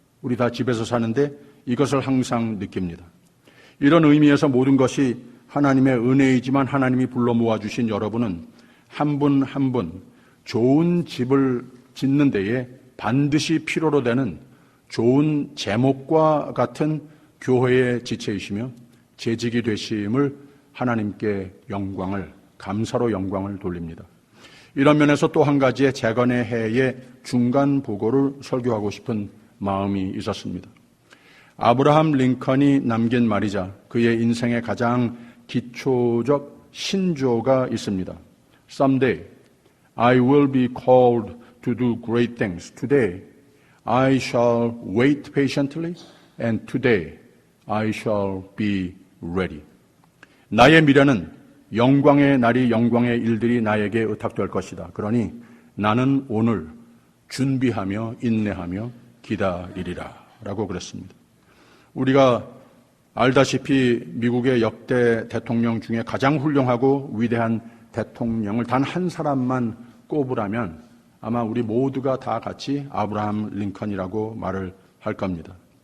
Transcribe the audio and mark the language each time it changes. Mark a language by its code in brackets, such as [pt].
[ko] 우리 다 집에서 사는데 이것을 항상 느낍니다. 이런 의미에서 모든 것이 하나님의 은혜이지만 하나님이 불러 모아주신 여러분은 한 분 한 분 좋은 집을 짓는 데에 반드시 필요로 되는 좋은 제목과 같은 교회의 지체이시며 재직이 되심을 하나님께 감사로 영광을 돌립니다. 이런 면에서 또 한 가지의 재건의 해의 중간 보고를 설교하고 싶은 마음이 있었습니다. 아브라함 링컨이 남긴 말이자 그의 인생의 가장 기초적 신조가 있습니다. [en] Someday I will be called to do great things. Today I shall wait patiently and today I shall be ready. [ko] 나의 미래는 영광의 날이 영광의 일들이 나에게 의탁될 것이다. 그러니 나는 오늘 준비하며 인내하며 기다리리라 라고 그랬습니다. 우리가 알다시피 미국의 역대 대통령 중에 가장 훌륭하고 위대한 대통령을 단 한 사람만 꼽으라면 아마 우리 모두가 다 같이 아브라함 링컨이라고 말을 할 겁니다.